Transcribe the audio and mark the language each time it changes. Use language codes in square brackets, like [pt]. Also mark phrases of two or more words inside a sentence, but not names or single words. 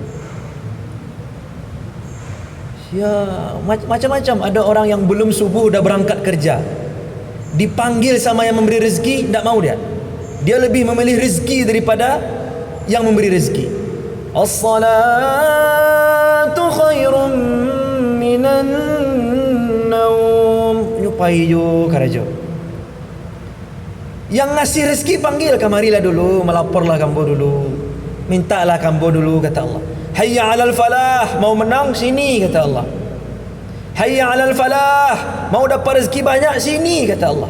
[id] Ya, macam-macam. Ada orang yang belum subuh udah berangkat kerja, dipanggil sama yang memberi rezeki, tidak mau dia. Dia lebih memilih rezeki daripada yang memberi rezeki. [ar] As-salatu khairum minan naum. [min] Nyupai jo karajo. [id] Yang ngasih rezeki panggil, kamarilah dulu, melaporlah kamu dulu, mintalah kamu dulu, kata Allah. Hayya 'alal falah, mau menang sini, kata Allah. Hayya 'alal falah, mau dapat rezeki banyak sini, kata Allah.